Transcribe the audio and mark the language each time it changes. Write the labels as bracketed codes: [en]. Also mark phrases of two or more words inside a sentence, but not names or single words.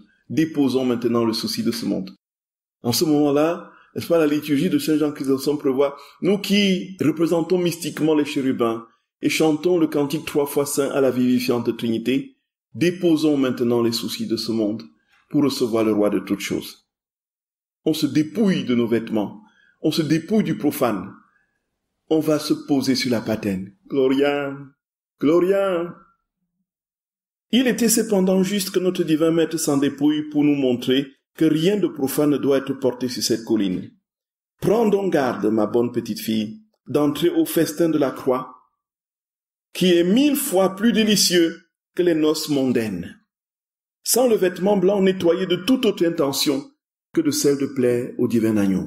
[fr] Déposons maintenant le souci de ce monde. En ce moment-là, n'est-ce pas, la liturgie de Saint Jean Chrysostome prévoit, nous qui représentons mystiquement les chérubins et chantons le cantique 3 fois saint à la vivifiante Trinité, déposons maintenant les soucis de ce monde pour recevoir le roi de toutes choses. On se dépouille de nos vêtements. On se dépouille du profane. On va se poser sur la patène. [la] Gloria, Gloria. [fr] Il était cependant juste que notre divin maître s'en dépouille pour nous montrer que rien de profane ne doit être porté sur cette colline. Prends donc garde, ma bonne petite fille, d'entrer au festin de la croix, qui est 1000 fois plus délicieux que les noces mondaines, sans le vêtement blanc nettoyé de toute autre intention que de celle de plaire au divin agneau.